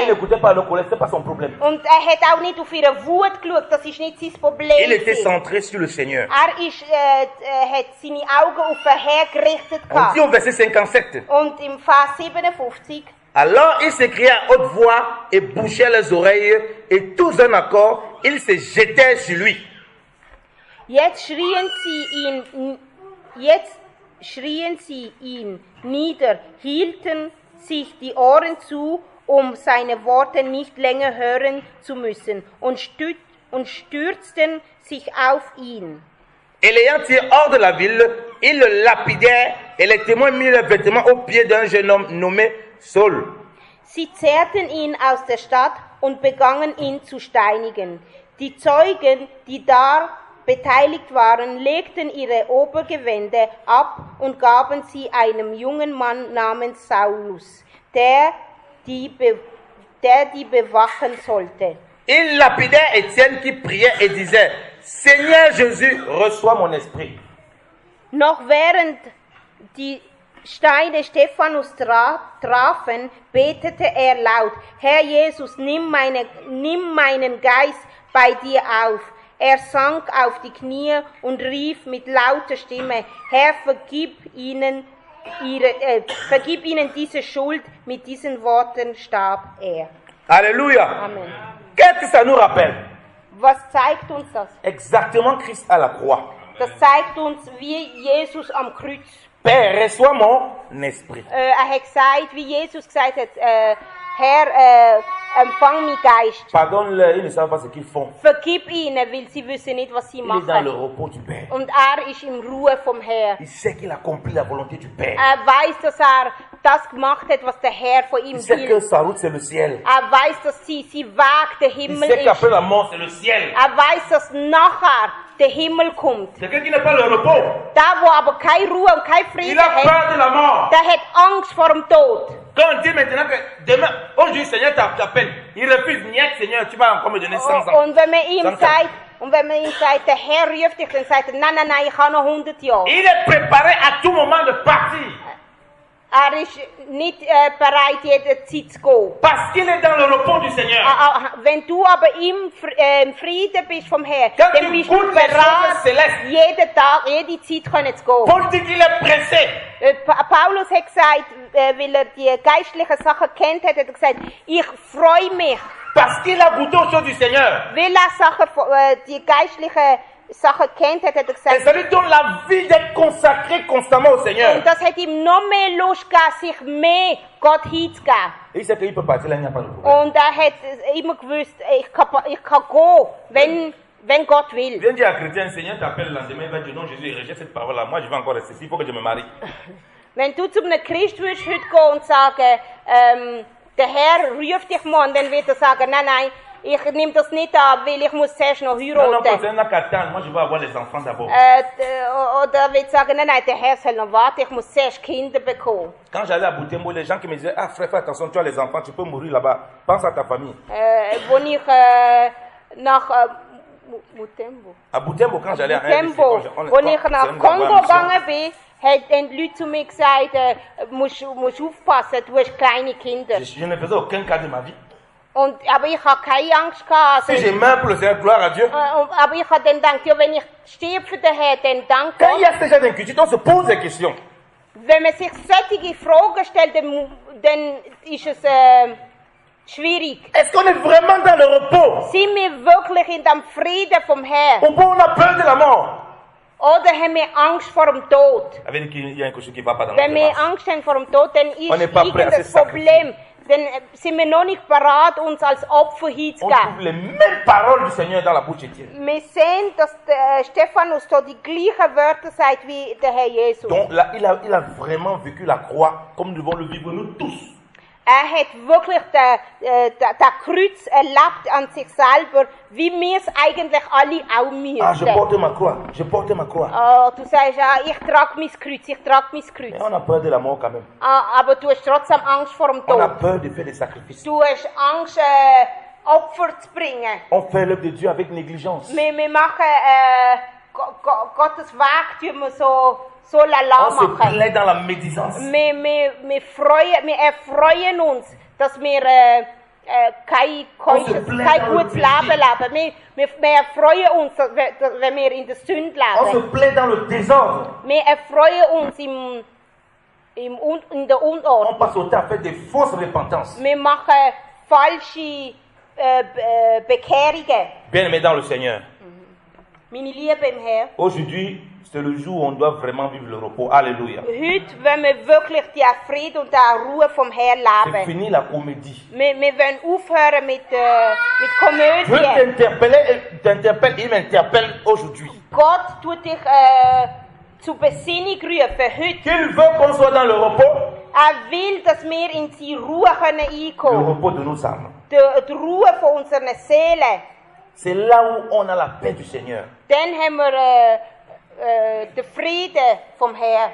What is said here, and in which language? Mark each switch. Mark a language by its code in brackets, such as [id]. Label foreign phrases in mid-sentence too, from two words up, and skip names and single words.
[fr] Il n'écoutait pas le colère, ce n'est pas son problème. [de] Und hat auch nicht auf ihre Wut geschaut, das ist nicht sein Problem. [fr] Il était centré sur le Seigneur. [de] Hat seine Augen auf den Herrn gerichtet. [fr] On dit au verset 57. [de] Und im Vers 57. [fr] Alors il s'écria à haute voix et bouchait les oreilles, et tous d'un accord, ils se jetaient sur lui. [de] Jetzt schrien sie ihn nieder, hielten sich die Ohren zu, seine Worte nicht länger hören zu müssen, und stürzten sich auf ihn. [fr] Et l'ayant tiré hors de la ville, ils le lapidèrent, et les témoins mirent leurs vêtements aux pieds d'un jeune homme nommé Saul. [de] Sie zerrten ihn aus der Stadt und begannen ihn zu steinigen. Die Zeugen, die da beteiligt waren, legten ihre Obergewände ab und gaben sie einem jungen Mann namens Saulus, der die bewachen sollte. [fr] Il lapidait Étienne qui priait et disait: Seigneur Jésus, reçois mon esprit. [de] Noch während die Steine Stephanus trafen, betete er laut: Herr Jesus, nimm meinen Geist bei dir auf. Er sank auf die Knie und rief mit lauter Stimme: Herr, vergib ihnen diese Schuld. Mit diesen Worten starb er. [fr] Alléluia. Amen. Qu'est-ce que ça nous rappelle? [de] Was zeigt uns das? [fr] Exactement Christ à la croix. [de] Das zeigt uns, wie Jesus am Kreuz. [fr] Père, reçois mon esprit. [de] Hat gesagt, wie Jesus gesagt hat, Herr, empfang meinen Geist. [fr] Pardonne-leur, ils ne savent pas ce qu'ils font. [de] Vergib ihnen, weil sie wissen nicht, was sie machen. [fr] Il est dans le repos du Père. [de] Und ist in Ruhe vom Herrn. [fr] Il sait qu'il accomplit la volonté du Père. [de] Weiß, dass das gemacht hat, was der Herr von ihm will. [fr] Il sait que sa route c'est le ciel. [de] Weiß, dass sie Weg der Himmel ist. [fr] Il sait qu'après la mort c'est le ciel. [de] Weiß, dass nachher der Himmel kommt. [fr] Quelqu'un qui n'a pas le repos. [de] Da, wo aber keine Ruhe und kein Frieden hat, [fr] peur de la mort. [de] Der hat Angst vor dem Tod. [fr] Quand on dit maintenant que demain, aujourd'hui Seigneur t'appelle, il refuse, niet Seigneur, tu vas encore me donner 100 ans. [de] Und wenn man ihm sagt, der Herr ruft dich, dann sagt er, nein, ich habe noch 100 Jahre. [fr] Il est préparé à tout moment de partir. [de] Ist nicht bereit, jederzeit zu gehen. [fr] Parce qu'il est dans le repos du Seigneur. [de] Wenn du aber im Frieden bist vom Herrn, dann bist du bereit, jeden Tag, jede Zeit zu gehen. [fr] Paul dit qu'il est pressé. [de] Paulus hat gesagt, weil er die geistlichen Sachen kennt hat, er gesagt, ich freue mich. [fr] Parce qu'il a goûté aux choses du Seigneur. [de] Weil er die geistlichen Sachen kennt hat, er gesagt. [fr] Et ça lui donne la vie d'être consacré constamment au Seigneur. [de] Und das hat ihm noch mehr Lust gegeben, sich mehr Gott hinzugeben. [fr] Il sait qu'il peut partir là, il n'y a pas de problème. [de] Und er hat immer gewusst, ich kann gehen, wenn Gott will. [fr] Viens dire à chrétien, Seigneur t'appelle le lendemain, il va dire non, Jésus, il rejette cette parole-là. Moi, je vais encore rester ici, il faut que je me marie. [de] Wenn du zu einem Christ würdest heute gehen und sagen, der Herr ruft dich morgen, dann wird er sagen, nein, ich nehme das nicht an, weil ich muss zuerst noch heiraten. [fr] Non, non, n'a qu'à attendre. Moi, je veux avoir les enfants d'abord. [de] Oder will sagen, nein, der Herr soll noch warten, ich muss zuerst Kinder bekommen. [fr] Quand j'allais à Butembo, les gens qui me disaient, ah frère, fais attention, tu as les enfants, tu peux mourir là-bas. Pense à ta famille. [de] Wo ich nach Butembo. [fr] À Butembo, quand j'allais à Butembo, [de] wo ich nach Kongo gegangen bin, haben die Leute zu mir gesagt, musst aufpassen, du hast kleine Kinder. [fr] Je ne faisais aucun cas de ma vie. [de] Aber ich habe keine Angst gehabt. [fr] Si je meurs pour le Seigneur, gloire à Dieu. [de] Aber ich habe dann gedacht, ja, wenn ich stirb für den Herrn, dann danke. [fr] Quand il y a ce genre d'inquiétude, on se pose des questions. [de] Wenn man sich solche Fragen stellt, dann ist es schwierig. [fr] Est-ce qu'on est vraiment dans le repos? [de] Sind wir wirklich in dem Frieden vom Herrn? [fr] Ou on a peur de la mort? [de] Oder haben wir Angst vor dem Tod? Wenn wir Angst haben vor dem Tod, dann ist irgendein Problem. Dann sind wir noch nicht bereit, uns als Opfer hinzugeben. Wir sehen, dass Stephanus da die gleichen Wörter sagt wie der Herr Jesus. [fr] Donc là, il a vraiment vécu la croix comme nous devons le vivre nous tous. [de] Hat wirklich das Kreuz erlebt an sich selber, wie wir es eigentlich alle auch müssen. [fr] Ah, je porte ma croix, je porte ma croix. [de] Oh, du sagst, ich trage mein Kreuz, ich trage mein Kreuz. [fr] Mais on a peur de la mort quand même. [de] Aber du hast trotzdem Angst vor dem Tod. [fr] On a peur de faire des sacrifices. [de] Du hast Angst, Opfer zu bringen. [fr] On fait l'œuvre de Dieu avec négligence. [de] Wir machen Gottes Weg, wir so lala machen. [fr] On se plaît dans la médisance. [de] Wir erfreuen uns, dass wir kein gutes Leben leben. Wir erfreuen uns, wenn wir in der Sünde leben. [fr] On se plaît dans le désordre. [de] Wir erfreuen uns in der Unordnung. [fr] On passe au temps à faire des fausses repentances. [de] Wir machen falsche Bekehrungen. [fr] Bien-aimés dans le Seigneur. [de] Meine Liebe im Herrn. [fr] Aujourd'hui, c'est le jour où on doit vraiment vivre le repos. Alléluia. [de] Heute wollen wir wirklich die Frieden und die Ruhe vom Herrn leben. [fr] C'est fini la comédie. [de] Wir wollen aufhören mit Komödie. [fr] Dieu t'interpelle, il m'interpelle aujourd'hui. [de] Gott tut dich zur Besinnung rufen heute. [fr] Qu'il veut qu'on soit dans le repos. [de] Will, dass wir in die Ruhe einkommen können. [fr] Le repos de nos âmes. [de] Die Ruhe von unseren Seelen. [fr] C'est là où on a la paix du Seigneur. [de] Dann haben wir den Frieden vom Herrn.